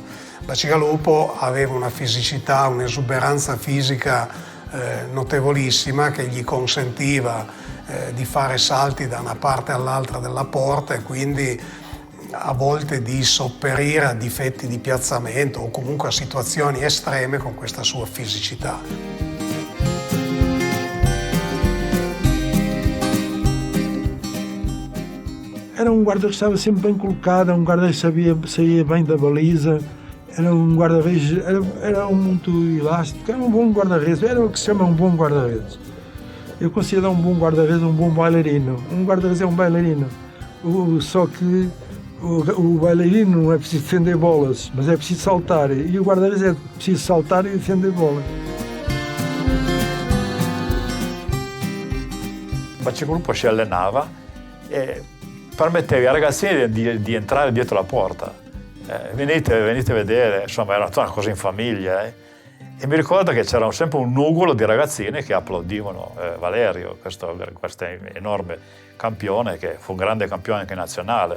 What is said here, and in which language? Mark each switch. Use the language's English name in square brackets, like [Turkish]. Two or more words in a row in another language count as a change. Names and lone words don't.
[Italian] Bacigalupo aveva una fisicità, un'esuberanza fisica notevolissima che gli consentiva di fare salti da una parte all'altra della porta e quindi a volte di sopperire a difetti di piazzamento o comunque a situazioni estreme con questa sua fisicità. [Portuguese] Era um guarda que estava sempre bem colocado, um guarda que saía bem da baliza. Era um guarda-redes, era muito elástico, era um bom guarda-redes, era o que se chama um bom guarda-redes. Eu considero um bom guarda-redes um bom bailarino. Um guarda-redes é um bailarino, só que o bailarino não é preciso defender bolas, mas é preciso saltar, e o guarda-redes é preciso saltar e defender bolas. [Italian] Bacigalupo si allenava e permetteva ai ragazzini di entrare dietro la porta. Venite a vedere, insomma era una cosa in famiglia. E mi ricordo che c'era sempre un nugolo di ragazzini che applaudivano Valerio, questo enorme campione che fu un grande campione anche nazionale.